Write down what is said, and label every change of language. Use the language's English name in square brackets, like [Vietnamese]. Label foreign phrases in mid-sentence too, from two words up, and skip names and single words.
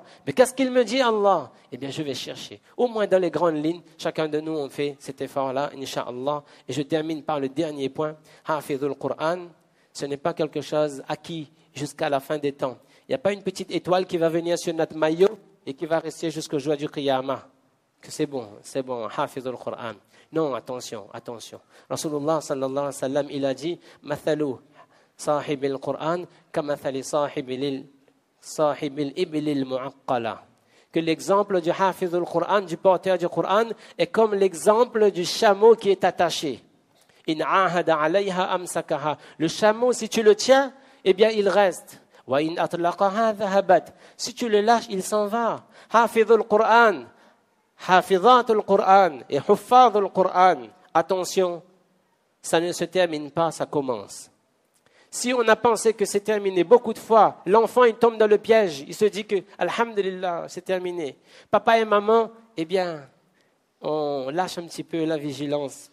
[French] Mais qu'est-ce qu'il me dit, Allah? Eh bien, je vais chercher. Au moins dans les grandes lignes, chacun de nous, on fait cet effort-là, Inch'Allah. Et je termine par le dernier point. [Arabic] حافظ القرآن, [French] ce n'est pas quelque chose acquis jusqu'à la fin des temps. Il n'y a pas une petite étoile qui va venir sur notre maillot et qui va rester jusqu'au jour du Qiyamah. Que c'est bon, [Arabic] حافظ القرآن. [French] Non, attention. [Arabic] رسول الله صلى الله عليه وسلم, [French] il a dit, [Arabic] مثل صاحب القرآن كمثل صاحب الإبل المعقلة. [French] Que l'exemple du [Arabic] حافظ القرآن, [French] du porteur du Qur'an, est comme l'exemple du chameau qui est attaché. [Arabic] إن عاهد عليها أمسكها. [French] Le chameau, si tu le tiens, eh bien, il reste. [Arabic] وإن أطلقها ذهبت. [French] Si tu le lâches, il s'en va. [Arabic] حافظ القرآن. حافظات القرآن [French] et [Arabic] حفاظ القرآن, [French] attention, ça ne se termine pas, ça commence. Si on a pensé que c'est terminé, beaucoup de fois, l'enfant il tombe dans le piège, il se dit que, alhamdulillah, c'est terminé. Papa et maman, eh bien, on lâche un petit peu la vigilance.